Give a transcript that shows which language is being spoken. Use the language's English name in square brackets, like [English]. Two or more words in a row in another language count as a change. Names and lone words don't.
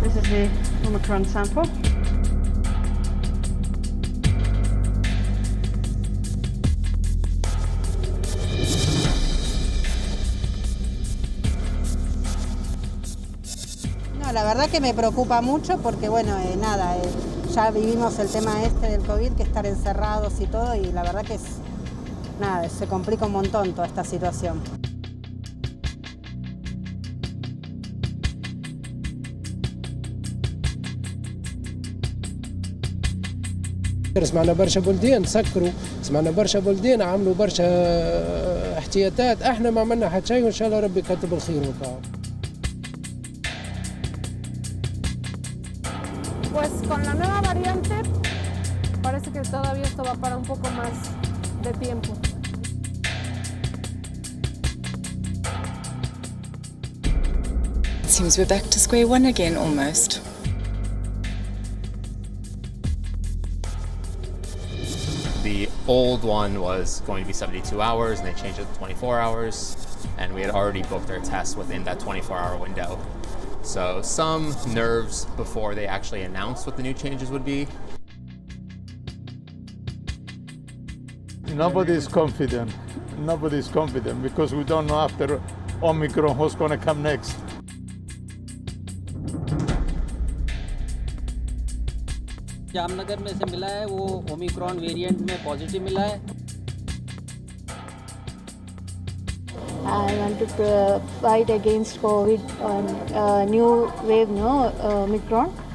[English] the Omicron sample. [Spanish] No, la verdad que me preocupa mucho porque, bueno, nada, ya vivimos el tema este del COVID, que estar encerrados y todo, y la verdad que nada, se complica un montón toda esta situación. [Arabic] سمعنا برشا بلدان سكروا، سمعنا برشا بلدان عملوا برشا احتياطات، احنا ما عملنا حتى شيء وان شاء الله ربي يكتب الخير وكاو. [Spanish] Pues con la nueva variante parece que todavía esto va para un poco más de tiempo. [English] It seems we're back to square one again almost. The old one was going to be 72 hours and they changed it to 24 hours, and we had already booked our tests within that 24-hour window. So some nerves before they actually announced what the new changes would be. Nobody's confident. Nobody's confident because we don't know after Omicron what's going to come next. [Hindi] जामनगर में से मिला है वो ओमिक्रॉन वेरिएंट में पॉजिटिव मिला है. [English] I want to fight against COVID on new wave, no, Omicron.